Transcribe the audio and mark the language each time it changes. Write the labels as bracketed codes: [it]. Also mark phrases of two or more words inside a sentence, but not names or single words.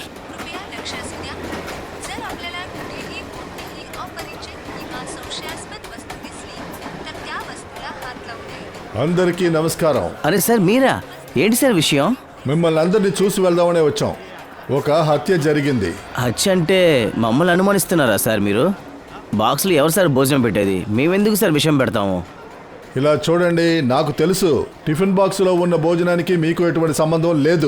[mr] कृपया लक्षात द्या. जर आपल्याला कुठेही कोणतीही अपरिचित किंवा संशयास्पद वस्तू दिसली तर त्या वस्तूला हात लावू नये. [te] అందరికీ నమస్కారం. అరే సార్, మీరా? ఏంటి సార్ విషయం? మిమ్మల్ని అందరినీ చూసి వెళ్దామనే వచ్చాం. ఒక హత్య జరిగింది. హత్య అంటే మమ్మల్ని అనుమానిస్తున్నారా సార్ మీరు? బాక్స్లో ఎవరు సార్ భోజనం పెట్టేది? మేమెందుకు సార్ విషయం పెడతాము? ఇలా చూడండి, నాకు తెలుసు టిఫిన్ బాక్సులో ఉన్న భోజనానికి మీకు ఎటువంటి సంబంధం లేదు.